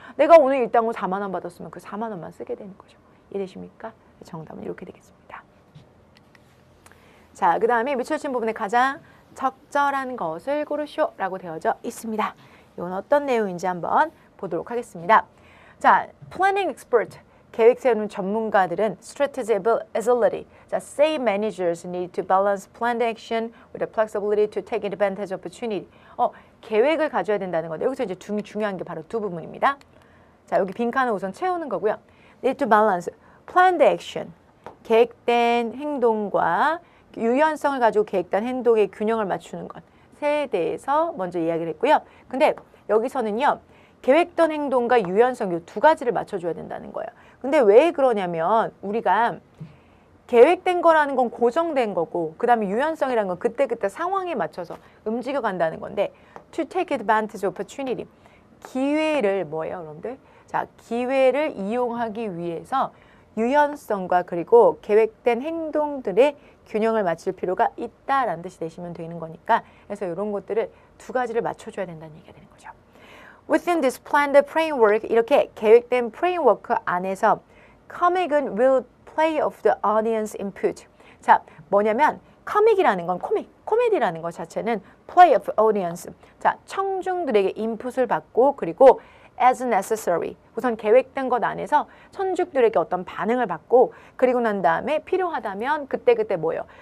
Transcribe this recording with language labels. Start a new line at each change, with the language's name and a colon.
Korean: 내가 오늘 일당으로 4만 원 받았으면 그 4만 원만 쓰게 되는 거죠. 이해되십니까? 정답은 이렇게 되겠습니다. 자, 그 다음에 밑줄 친 부분에 가장 적절한 것을 고르시오라고 되어져 있습니다. 이건 어떤 내용인지 한번 보도록 하겠습니다.
English: 자, planning expert,
Korean: 계획 세우는 전문가들은
English: strategic agility, 자, say managers need to balance planned action with the flexibility to take advantage of opportunity.
Korean: 계획을 가져야 된다는 건데 여기서 이제 중요한 게 바로 두 부분입니다. 자, 여기 빈칸을 우선 채우는 거고요.
English: need to balance planned action,
Korean: 계획된 행동과 유연성을 가지고 계획된 행동의 균형을 맞추는 것에 대해서 먼저 이야기를 했고요. 근데 여기서는요. 계획된 행동과 유연성 이 두 가지를 맞춰줘야 된다는 거예요. 근데 왜 그러냐면 우리가 계획된 거라는 건 고정된 거고 그 다음에 유연성이라는 건 그때그때 상황에 맞춰서 움직여 간다는 건데
English: to take advantage of opportunity
Korean: 기회를 뭐예요 여러분들? 자, 기회를 이용하기 위해서 유연성과 그리고 계획된 행동들의 균형을 맞출 필요가 있다라는 뜻이 되시면 되는 거니까 그래서 이런 것들을 두 가지를 맞춰줘야 된다는 얘기가 되는 거죠.
English: Within this planned framework
Korean: 이렇게 계획된 프레임워크 안에서
English: comic은 will play of the audience input.
Korean: 자, 뭐냐면 comic이라는 건 코미디라는 것 자체는
English: play of audience.
Korean: 자, 청중들에게 인풋을 받고 그리고
English: as necessary.
Korean: 우선 계획된 것 안에서 천중들에게 어떤 반응을 받고 그리고 난 다음에 필요하다면 그때그때 뭐예요?